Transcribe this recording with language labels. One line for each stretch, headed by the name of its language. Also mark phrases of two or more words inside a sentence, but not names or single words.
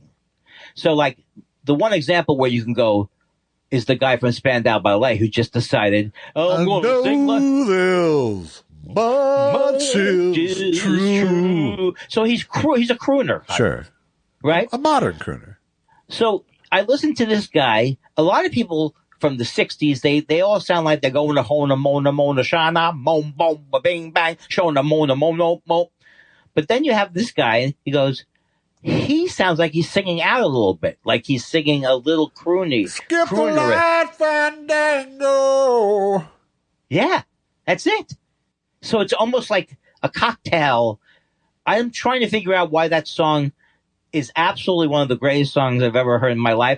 English: So like the one example where you can go is the guy from Spandau Ballet who just decided, I'm going to sing like there's much is true. So he's a crooner. Sure. Right? A modern crooner. So I listened to this guy. A lot of people from the 60s, they all sound like they're going to hona, mona, mona, shana, mom, boom, bing, bang, shona, mona, mona, mo. But then you have this guy, he sounds like he's singing out a little bit, like he's singing a little croony. Skip the light fandango. Yeah, that's it. So it's almost like a cocktail. I'm trying to figure out why that song is absolutely one of the greatest songs I've ever heard in my life.